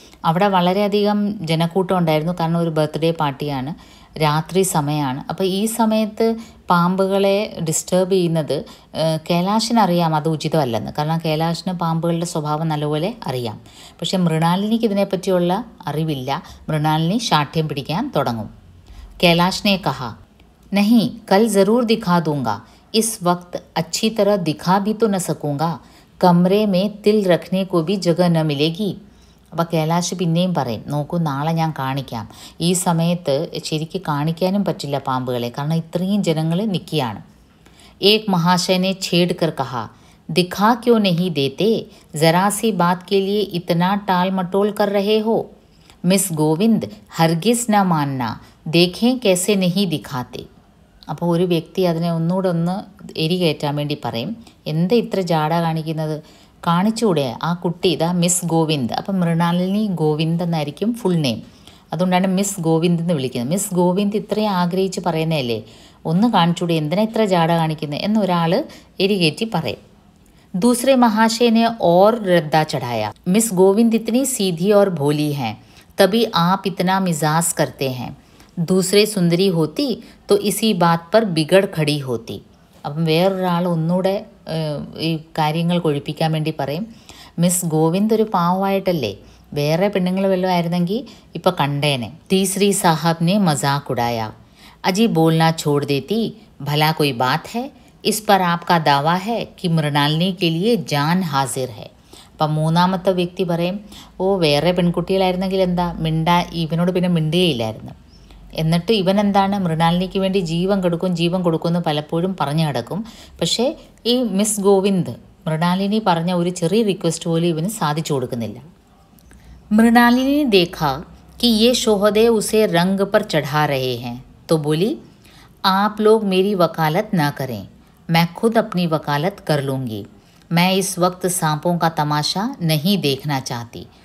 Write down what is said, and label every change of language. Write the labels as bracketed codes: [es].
[ml] അവിടെ വളരെയധികം ജനക്കൂട്ടം ഉണ്ടായിരുന്നു. കാരണം ഒരു ബർത്ത്ഡേ പാർട്ടിയാണ്, രാത്രി സമയമാണ്. അപ്പോൾ ഈ സമയത്ത് പാമ്പുകളെ ഡിസ്റ്റർബ് ചെയ്യുന്നത് കൈലാഷിനറിയാം അത് ഉചിതമല്ലെന്ന്. കാരണം കൈലാഷിന് പാമ്പുകളുടെ സ്വഭാവം നല്ലപോലെ അറിയാം. പക്ഷേ മൃണാലിനിക്ക് ഇതിനെപ്പറ്റിയുള്ള അറിവില്ല. മൃണാലിനി ശാഠ്യം പിടിക്കാൻ തുടങ്ങും. [hi] കൈലാഷിനെ കഹാ नहीं कल ज़रूर दिखा दूँगा. इस वक्त अच्छी तरह दिखा भी तो न सकूँगा. कमरे में तिल रखने को भी जगह न मिलेगी. [ml] അപ്പോൾ കൈലാഷ് പിന്നെയും പറയും, നോക്കൂ നാളെ ഞാൻ കാണിക്കാം. ഈ സമയത്ത് ശരിക്ക് കാണിക്കാനും പറ്റില്ല പാമ്പുകളെ, കാരണം ഇത്രയും ജനങ്ങൾ നിൽക്കുകയാണ്. [hi] एक महाशय ने छेड़ कर कहा, दिखा क्यों नहीं देते? ज़रा सी बात के लिए इतना टाल मटोल कर रहे हो. मिस गोविंद हरगिज़ न मानना, देखें कैसे नहीं दिखाते. [ml] അപ്പോൾ ഒരു വ്യക്തി അതിനെ ഒന്നുകൂടെ ഒന്ന് എരികയറ്റാൻ വേണ്ടി പറയും, എന്താ ഇത്ര ജാട കാണിക്കുന്നത്, കാണിച്ചുകൂടെ ആ കുട്ടി, ഇതാ മിസ് ഗോവിന്ദ്. അപ്പം മൃണാലിനി ഗോവിന്ദ് എന്നായിരിക്കും ഫുൾ നെയിം, അതുകൊണ്ടാണ് മിസ് ഗോവിന്ദ് എന്ന് വിളിക്കുന്നത്. മിസ് ഗോവിന്ദ് ഇത്രയും ആഗ്രഹിച്ച് പറയുന്നതല്ലേ, ഒന്ന് കാണിച്ചുകൂടെ, എന്തിനാ ഇത്ര ജാട കാണിക്കുന്നത് എന്നൊരാൾ എരികേറ്റി പറയും. [hi] दूसरे महाशय ने और रद्दा चढ़ाया, मिस गोविंद इतनी सीधी और भोली हैं, तभी आप इतना मिजाज करते हैं. दूसरे सुंदरी होती तो इसी बात पर बिगड़ खड़ी होती. [ml] അപ്പം വേറൊരാൾ ഒന്നുകൂടെ ഈ കാര്യങ്ങൾ കൊഴിപ്പിക്കാൻ വേണ്ടി പറയും, മിസ് ഗോവിന്ദ് ഒരു പാവമായിട്ടല്ലേ, വേറെ പെണ്ണുങ്ങൾ വല്ലതും ആയിരുന്നെങ്കിൽ ഇപ്പോൾ കണ്ടേനെ. [hi] तीसरी साहब ने मजाक उड़ाया, अजी बोलना छोड़ देती, भला कोई बात है. इस पर आपका दावा है कि मृणालिनी के लिए जान हाजिर है. [ml] അപ്പം മൂന്നാമത്തെ വ്യക്തി പറയും, ഓ വേറെ പെൺകുട്ടികളായിരുന്നെങ്കിൽ എന്താ ഇവനോട് പിന്നെ മിണ്ടുകയില്ലായിരുന്നു. എന്നിട്ട് ഇവൻ എന്താണ്, മൃണാലിനിക്ക് വേണ്ടി ജീവൻ കൊടുക്കും എന്ന് പലപ്പോഴും പറഞ്ഞു കിടക്കും. പക്ഷേ ഈ മിസ് ഗോവിന്ദ് മൃണാലിനി പറഞ്ഞ ഒരു ചെറിയ റിക്വസ്റ്റ് പോലും ഇവന് സാധിച്ചു കൊടുക്കുന്നില്ല. [hi] മൃണാലിനി देखा कि ये शोहदे उसे रंग पर चढ़ा रहे हैं तो बोली, आप लोग मेरी वकालत ना करें, मैं खुद अपनी वकालत कर लूँगी. मैं इस वक्त सांपों का तमाशा नहीं देखना चाहती.